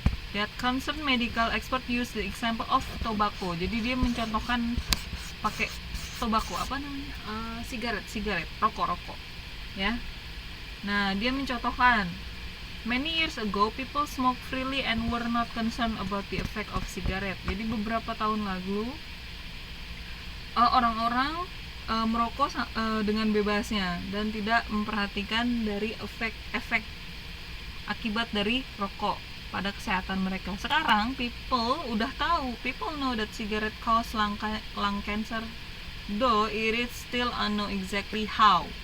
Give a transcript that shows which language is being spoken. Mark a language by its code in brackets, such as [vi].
[en] That concerned medical expert use the example of tobacco. [id] Jadi dia mencontohkan pakai tobacco, sigaret, rokok. Ya. Nah, dia mencontohkan [en] many years ago, people smoked freely and were not concerned about the effect of cigarette. [id] Jadi beberapa tahun lalu, orang-orang merokok dengan bebasnya dan tidak memperhatikan dari efek akibat dari rokok pada kesehatan mereka. [en] Sekarang people know that cigarette cause lung cancer, though it is still unknown exactly how.